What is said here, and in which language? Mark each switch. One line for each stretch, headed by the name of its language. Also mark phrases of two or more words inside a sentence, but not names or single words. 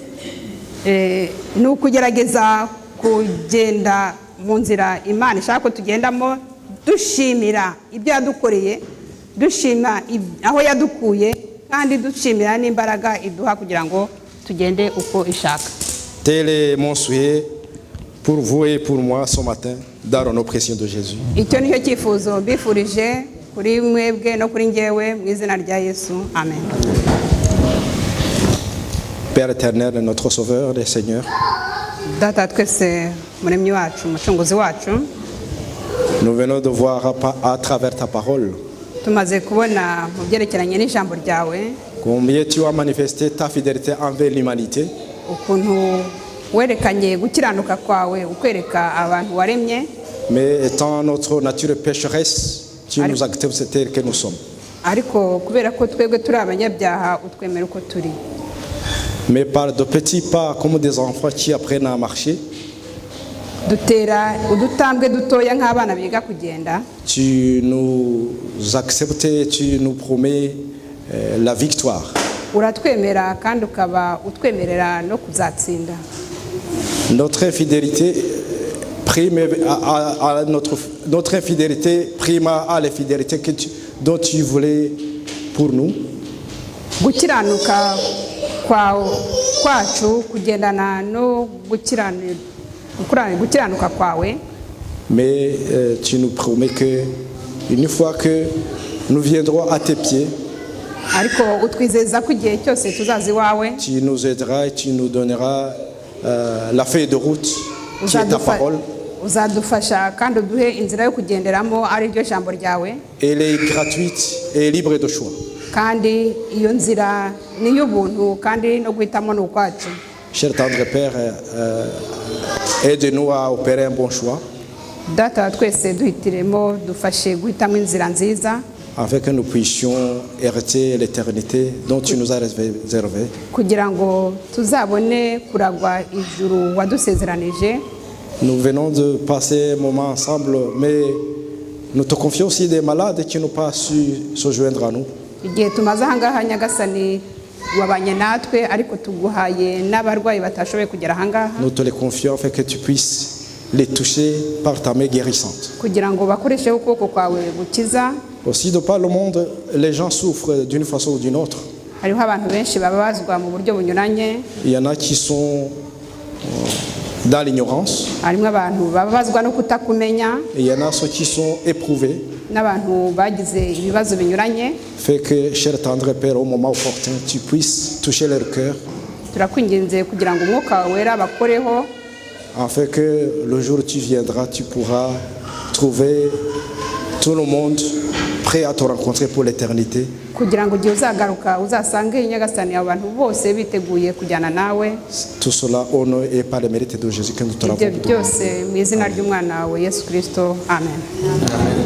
Kinyarwanda: Ni ukugerageza kugenda mu nzira Imana ishaka ko tugendamo, dushimira ibyo yadukoreye, dushima aho yadukuye, kandi dushimira n'imbaraga iduha kugira ngo tugende uko ishaka.
French: Tel est mon souhait pour vous et pour moi ce matin, dans le nom précieux de Jésus.
Kinyarwanda: Icyo nicyo cyifuzo mbifurije kuri mwebwe no kuri njyewe mu izina rya Yesu, amen.
French: Père éternel, notre Sauveur et Seigneur,
Kinyarwanda: Data twese muremyi wacu, umucunguzi wacu,
French: nous venons de voir à travers ta parole
Kinyarwanda: tumaze kubona mu byerekeranye n'ijambo ryawe
French: combien tu as manifesté ta fidélité envers l'humanité,
Kinyarwanda: ukuntu werekanye gukiranuka kwawe ukwereka abantu waremye,
French: mais étant notre nature pécheresse, tu nous acceptes tels que nous sommes.
Kinyarwanda: ariko kubera ko twebwe turi abanyabyaha utwemera uko turi.
French: Mais par de petits pas comme des enfants qui apprennent à marcher,
Kinyarwanda: Dutera udutambwe dutoya nk'abana biga kugenda,
French: tu nous acceptes et tu nous promets la victoire.
Kinyarwanda: uratwemera kandi ukaba utwemerera no kuzatsinda.
French: Notre infidélité prime à notre infidélité prime à la fidélité dont tu voulais pour nous.
Kinyarwanda: Gukiranuka kwacu kugendana no gukiranuka kwawe,
French: Mais tu nous promets que une fois que nous viendrons à tes pieds,
Kinyarwanda: ariko utwizeza ko igihe cyose tuzaza iwawe,
French: tu nous aideras et tu nous donneras la feuille de route qui est ta parole.
Kinyarwanda: uzadufasha kandi uduhe inzira yo kugenderamo, ari ryo jambo ryawe,
French: Elle est gratuite et libre de choix.
Kinyarwanda: kandi iyo nzira ni y'ubuntu kandi no guhitamo ni ukwacu.
French: Cher tendre Père, aide-nous à opérer un bon choix
Kinyarwanda: Data twese duhitiremo, dufashe guhitamo inzira nziza
French: afin que nous puissions hériter l'éternité dont tu nous as réservé.
Kinyarwanda: kugira ngo tuzabone kuragwa ijuru wadusezeranije.
French: Nous venons de passer un moment ensemble, mais nous te confions aussi des malades qui n'ont pas su se joindre à nous.
Kinyarwanda: Igihe tumaze ahangaha Nyagasani wabanye natwe, ariko tuguhaye n'abarwayi batashoboye kugera ahangaha,
French: Nous te les confions afin que tu puisses les toucher par ta main guérissante.
Kinyarwanda: kugira ngo bakoresheho ukuboko kwawe gukiza.
French: Aussi, de par le monde, les gens souffrent d'une façon ou d'une autre.
Kinyarwanda: Hariho abantu benshi bababazwa mu buryo bunyuranye,
French: Il y en a qui sont dans l'ignorance,
Kinyarwanda: harimo abantu bababazwa no kutakumenya,
French: et il y en a ceux qui sont éprouvés.
Kinyarwanda: n'abantu bagize ibibazo binyuranye.
French: Fais que, cher tendre Père, au moment opportun, tu puisses toucher leur cœur,
Kinyarwanda: Turakwinginze kugira ngo umwuka wawe wera bakoreho,
French: afin que le jour où tu viendras, tu pourras trouver tout le monde prêts à te rencontrer pour l'éternité.
Kinyarwanda: kugira ngo igihe uzagaruka uzasange nyagasani abantu bose biteguye kujyana nawe.
French: Tout cela au nom et par le mérite de Jésus que nous te
Kinyarwanda: Ibyo
French: l'avons.
Kinyarwanda: byose mu izina ry'umwana wawe Yesu Kristo, amen.